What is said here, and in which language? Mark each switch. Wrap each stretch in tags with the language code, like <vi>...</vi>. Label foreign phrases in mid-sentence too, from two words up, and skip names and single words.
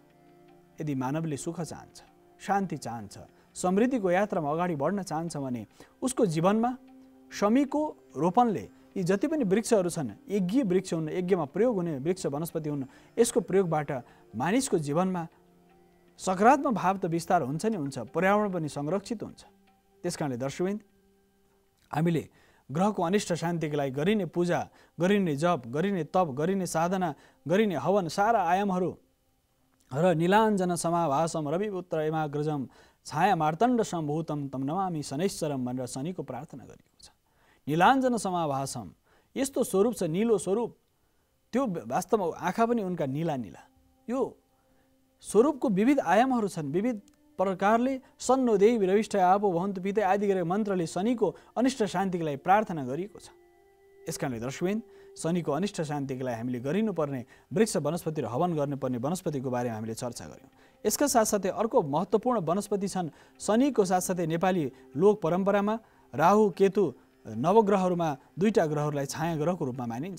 <ne>यदि मानवले सुख चाहन्छ, शान्ति चाहन्छ, समृद्धिको यात्रामा अगाडि बढ्न चाहन्छ भने उसको जीवनमा शमीको रोपनले यी जति पनि वृक्षहरू छन्, यज्ञीय वृक्ष हुन्, यज्ञमा प्रयोग हुने वृक्ष वनस्पति हुन्, यसको प्रयोगबाट मानिसको जीवनमा सकारात्मक भाव त विस्तार हुन्छ नै हुन्छ, पर्यावरण पनि संरक्षित हुन्छ। त्यसकारणले दर्शकबिन हामीले ग्रहको अनिष्ट शान्तिको लागि गरिने पूजा, गरिने जप, गरिने तप, गरिने साधना, गरिने हवन सारा आयामहरू र</ne> <sa>नीलाञ्जन समाभासम रविपुत्र एमाग्रजम छाया मार्तण्ड सम्भूतम तम नमामि शनैश्वरम</sa> <ne>भनेर शनिको प्रार्थना गरिएको छ।</ne> <sa>नीलाञ्जन समाभासम,</sa> <ne>यस्तो स्वरूप छ, निलो स्वरूप, त्यो वास्तवमा आँखा पनि उनका नीला नीला। यो स्वरूपको विविध आयामहरू छन्। विविध प्रकारले</ne> <sa>सन्नो देवी रविष्ठ आपो भवन्तु पितै</sa> <ne>आदि गरेर मन्त्रले शनिको अनिष्ट शान्तिको लागि प्रार्थना गरिएको छ। यसकारणले दर्शकबिन शनिको अनिष्ट शान्तिको लागि हामीले गरिनुपर्ने वृक्ष वनस्पति र हवन गर्नुपर्ने वनस्पतिको बारेमा हामीले चर्चा गऱ्यौँ। यसका साथसाथै अर्को महत्त्वपूर्ण वनस्पति छन्। शनिको साथसाथै नेपाली लोक परम्परामा राहु केतु नवग्रहहरूमा दुईटा ग्रहहरूलाई छाया ग्रहको रूपमा मानिन्छ।</ne>